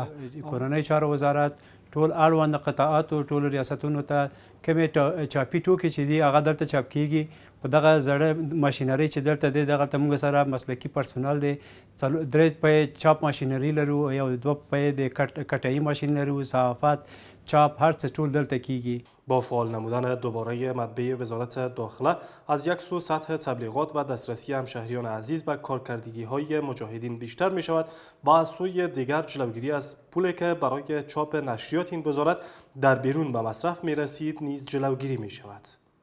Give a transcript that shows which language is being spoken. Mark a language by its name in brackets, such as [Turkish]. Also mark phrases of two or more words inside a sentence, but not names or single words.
[Pashto] کورنۍ چارو وزارت ټول اړوند قطاعاتو ټولو ریاستونو ته کومې چاپي ټوکې چې دي هغه دلته چاپ کیږي. په دغه زړه ماشینري چې دلته دی دغه ته موږ سره مسلکي پرسونل دی 3 پای چاپ ماشینري لرو یو 2 پای د کټایي ماشین لرو صحافت چاپ هر څه ټول دلته کیږي. [Persian] با فعال نمودن دوباره مطبعه وزارت داخله از یک سو سطح تبلیغات و دسترسی همشهریان عزیز به کارکردگی های مجاهدین بیشتر می شود و از سوی دیگر جلوگیری از پولی که برای چاپ نشریات این وزارت در بیرون به مصرف می رسید نیز جلوگیری می شود.